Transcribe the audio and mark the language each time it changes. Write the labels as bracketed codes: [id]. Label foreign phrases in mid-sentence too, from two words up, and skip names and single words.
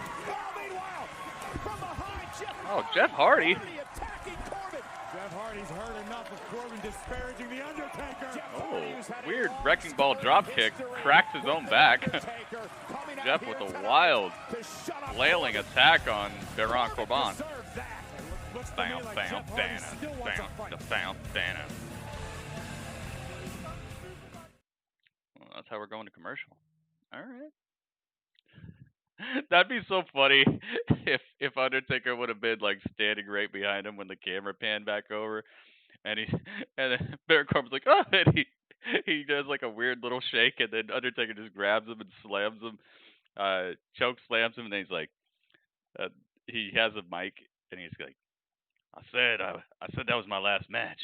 [en] Oh, meanwhile, from behind, Jeff Hardy. Attacking Corbin. Jeff Hardy's heard enough of Corbin disparaging The Undertaker. Oh, weird wrecking ball drop kick. Cracks his own back. Jeff with a wild flailing attack on Baron Corbin. Bam, bam, bam, bam, bam. Well, that's how we're going to commercial. All right. That'd be so funny if Undertaker would have been like standing right behind him when the camera panned back over, and then Baron Corbin's like, oh, and he does like a weird little shake, and then Undertaker just grabs him and slams him, choke slams him, and then he's like, he has a mic, and he's like, I said that was my last match.